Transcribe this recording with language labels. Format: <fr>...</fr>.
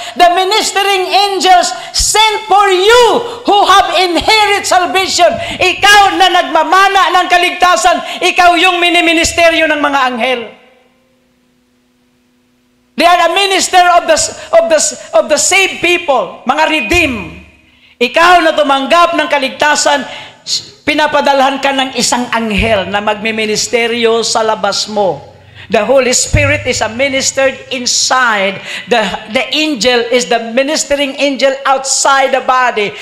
<en>The ministering angels sent for you who have inherit salvation.</en> <tl>Ikaw na nagmamana ng kaligtasan, ikaw yung miniministeryo ng mga anghel.</tl> <en>They are a minister of the saved people, mga redeemed.</en> <tl>Ikaw na tumanggap ng kaligtasan, pinapadalhan ka ng isang anghel na magmiministeryo sa labas mo.</tl> <en>The Holy Spirit is a ministered inside. The angel is the ministering angel outside the body.</en>